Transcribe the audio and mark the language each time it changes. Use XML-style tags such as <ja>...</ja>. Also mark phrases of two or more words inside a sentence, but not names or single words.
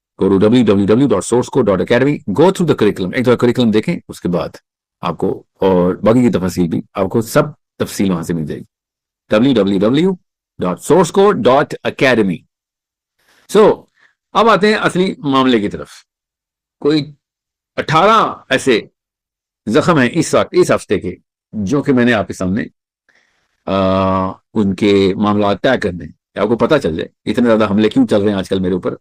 <en>go to www.sourcecode.academy, go through the curriculum.</en> <ur>ایک دفعہ کریکلم دیکھیں, اس کے بعد آپ کو اور باقی کی تفاصیل بھی آپ کو سب تفصیل وہاں سے مل جائے گی. www.sourcecode.academy. سو اب آتے ہیں اصلی معاملے کی طرف. کوئی 18 ایسے زخم ہیں اس ہفتے کے جو کہ میں نے آپ کے سامنے ان کے معاملات طے کرنے ہیں, آپ کو پتہ چل جائے اتنے زیادہ حملے کیوں چل رہے ہیں آج کل میرے اوپر.</ur>